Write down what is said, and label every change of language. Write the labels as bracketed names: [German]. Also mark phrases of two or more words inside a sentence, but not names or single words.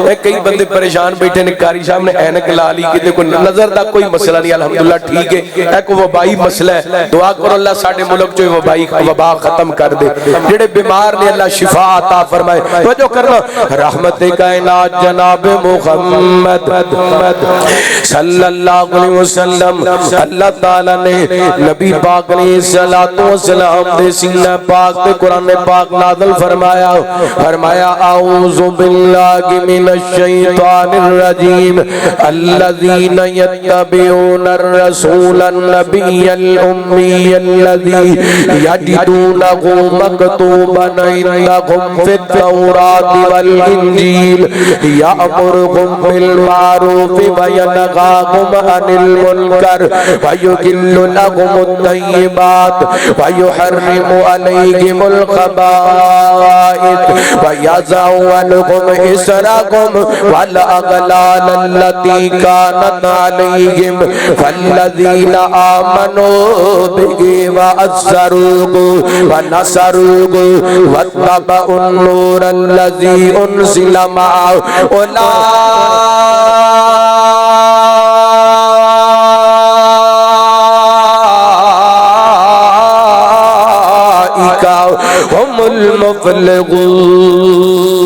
[Punjabi] کئی بندے پریشان بیٹھے نے، قاری صاحب نے عینک لا لئی، کتے کوئی نظر دا کوئی مسئلہ نہیں، الحمدللہ ٹھیک ہے. ایک وبائی مسئلہ ہے، دعا کرو اللہ ساڈے ملک چوں وبائی وبا ختم کر دے. جیہڑے بیمار نے اللہ شفا عطا فرمائے. توجہ کرنا، رحمتِ کائنات جناب محمد [Arabic] صلى الله عليه وسلم, [Punjabi] اللہ تعالیٰ نے نبی پاک نے صلوٰۃ و سلام دے سینہ پاک تے قرآن پاک نازل فرمایا. [Arabic] فرمایا أعوذ بالله من الشيطان الرجيم، الذين يتبعون الرسول النبي الأمي الذي يجدونه مكتوبا عندهم في التوراة والإنجيل يأمرهم بالمعروف وينهاهم عن المنكر ويحل لهم الطيبات ويحرم عليهم الخبائث ويضع عنهم إصرهم و الأغلال التي كانت عليهم فالذين آمنوا به وعزروه ونصروه واتبعوا النور الذي أنزل معه أولئك هم المفلحون.